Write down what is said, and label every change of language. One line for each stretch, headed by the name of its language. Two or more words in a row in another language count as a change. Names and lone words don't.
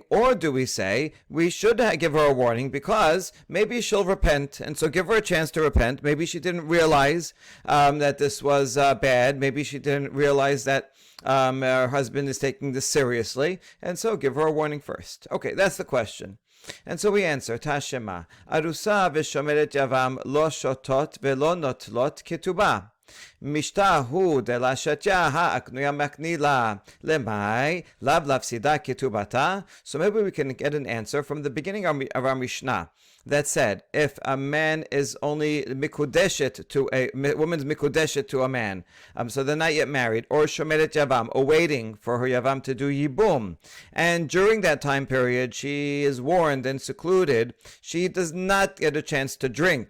English: Or do we say we should give her a warning because maybe she'll repent, and so give her a chance to repent. Maybe she didn't realize that this was bad. Maybe she didn't realize that her husband is taking this seriously, and so give her a warning first. Okay, that's the question. And so we answer,
Hebrew: תא שמע, ארוסה ושומרת יבם לא שותות ולא נוטלות כתובה.
Aramaic: משמע דלא שתיא הא קנויי מקני לה למאי לאו לאפסידה כתובתה.
English: So maybe we can get an answer from the beginning of our Mishnah that said, if a man is only mikudeshet to a woman's mikudeshet to a man, so they're not yet married, or
Hebrew: שומרת יבם,
English: or waiting for her yavam to do yibum, and during that time period she is warned and secluded, she does not get a chance to drink.